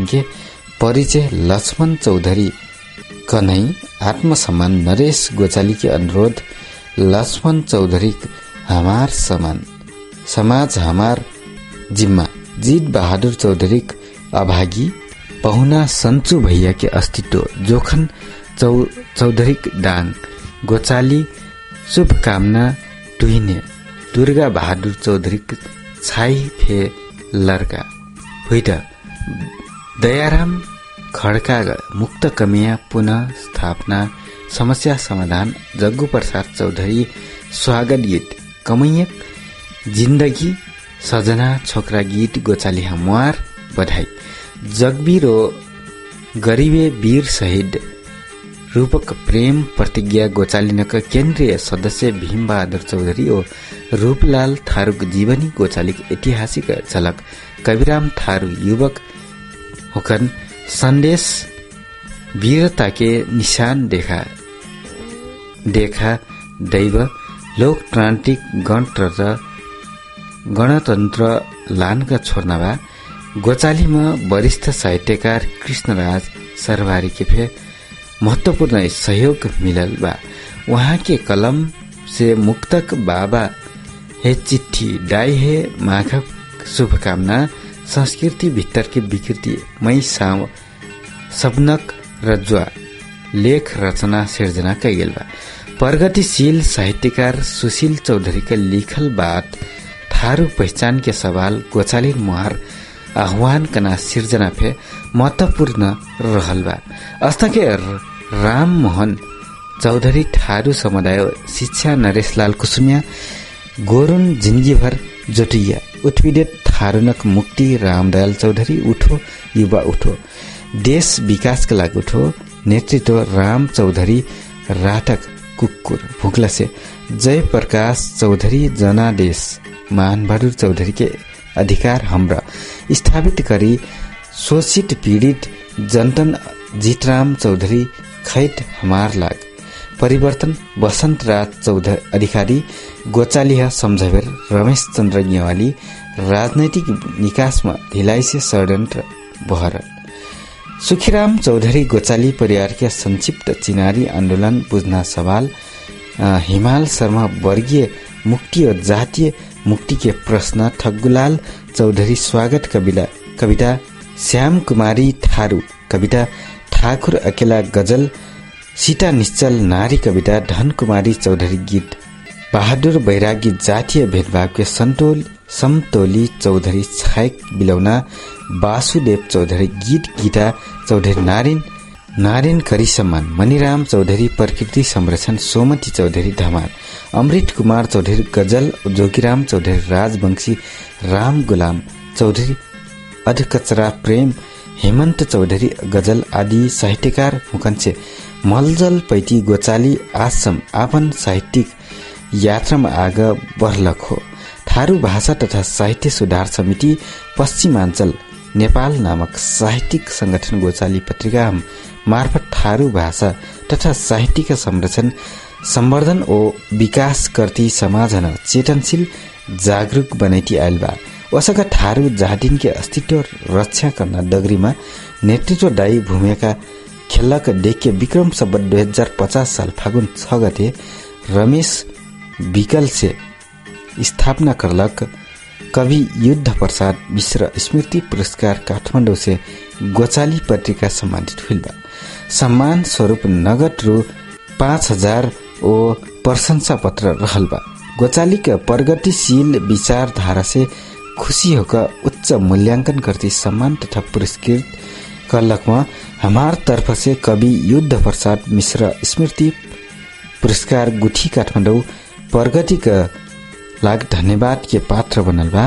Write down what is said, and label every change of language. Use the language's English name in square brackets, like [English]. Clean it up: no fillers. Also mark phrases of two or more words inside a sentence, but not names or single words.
[Dangaura Tharu] के परिचय लक्ष्मण चौधरी कन्है आत्मसम्मान नरेश गोचाली के अनुरोध लक्ष्मण चौधरी हमार समान समाज हमार जिम्मा जीत बहादुर चौधरी अभागी पहुना सन्चु भैया के अस्तित्व जोखन चौधरी डांग गोचाली शुभकामना टुहिने दुर्गा बहादुर चौधरी छाई फे लड़का हुईट दयाराम खड़का मुक्त कमिया पुनः स्थापना समस्या समाधान जग्गु प्रसाद चौधरी स्वागत गीत कमैयक जिन्दगी सजना छोकरा गीत गोचाली हमार बधाई जगबीर गरीबे वीर शहीद रूपक प्रेम प्रतिज्ञा गोचालिनक केन्द्रीय सदस्य भीम बहादुर चौधरी और रूपलाल थारूक जीवनी गोचालिक ऐतिहासिक झलक कविराम थारू युवक होकन संदेश वीरता के निशान देखा दैव लोकतान्त्रिक गणतन्त्र लानका छोर्नवा गोचालीमा वरिष्ठ साहित्यकार कृष्णराज सरबारी के फे महत्वपूर्ण सहयोग मिलल बा वहाँ के कलम से मुक्तक बाबा हे चिट्ठी डाई हे माघक शुभकामना संस्कृति भित्तर की विकृति मै सबनक रज्वा लेख रचना सिर्जना कैगेल बा। प्रगतिशील साहित्यकार सुशील चौधरी के लिखल बात थारू पहचान के सवाल गोचाली मुहार आह्वान कना सिर्जना फे महत्वपूर्ण रहल बा। अस्ता के राम मोहन चौधरी थारू समुदाय शिक्षा नरेशलाल कुसुमिया गोरुन जिंदगी भर जोटिया उत्पीड़ित थारूनक मुक्ति रामदयाल चौधरी उठो युवा उठो देश विकास के लागि उठो नेतृत्व राम चौधरी राटक कुकुर भुक्ला से जय प्रकाश चौधरी जनादेश मानबहादुर चौधरी के अधिकार हमरा स्थापित करी शोषित पीड़ित जनतन जीतराम चौधरी खैट हमार लाग परिवर्तन बसंत राज चौधरी अधिकारी गोचालिया समझावेर रमेश चंद्र गेवाली राजनैतिक निकास में ढिलाई से षड्यंत्र बहरन सुखीराम चौधरी गोचाली परिवार के संक्षिप्त चिनारी आंदोलन बुझना सवाल हिमाल शर्मा वर्गीय मुक्ति और जातीय मुक्ति के प्रश्न ठग्गुलाल चौधरी स्वागत कविता श्याम कुमारी थारू कविता ठाकुर अकेला गजल सीता निश्चल नारी कविता धन कुमारी चौधरी गीत बहादुर बैरागी जातीय भेदभाव के समतोली चौधरी छायक बिलौना वासुदेव चौधरी गीत गीता चौधरी नारिन करी सम्मान मणिराम चौधरी प्रकृति संरक्षण सोमती चौधरी धमार अमृत कुमार चौधरी गजल जोगीराम चौधरी राजवंशी राम गुलाम चौधरी अधकचरा प्रेम हेमंत चौधरी गजल आदि साहित्यकार हुकन्छे मलजल पैती गोचाली आश्रम आपन साहित्यिक यात्रामा आगा बर्लक हो। थारू भाषा तथा साहित्य सुधार समिति पश्चिमाञ्चल नेपाल नामक साहित्यिक संगठन गोचाली पत्रिका मार्फत थारू भाषा तथा साहित्य संरक्षण संवर्धन और विकास करती समाजन चेतनशील जागरूक बनैती आयल बा। वसका थारू जातिन के अस्तित्व रक्षा करना डगरीमा नेतृत्व दायी भूमिका खेलक देख्य विक्रम सम्वत 2050 साल फागुन 6 गते रमेश विकल से स्थापना करलक कवि युद्ध प्रसाद मिश्र स्मृति पुरस्कार काठमाडौँ से गोचाली पत्रिका सम्मानित हुइल बा। सम्मान स्वरूप नगद रु 5000 ओ प्रशंसा पत्र रहल बा। गोचाली के प्रगतिशील विचारधारा से खुशी होकर उच्च मूल्यांकन करती सम्मान तथा पुरस्कृत करलकमा हमार तरफ से कवि युद्ध प्रसाद मिश्र स्मृति पुरस्कार गुठी काठमाडौँ प्रगति का लाग धन्यवाद के पात्र बनल बा।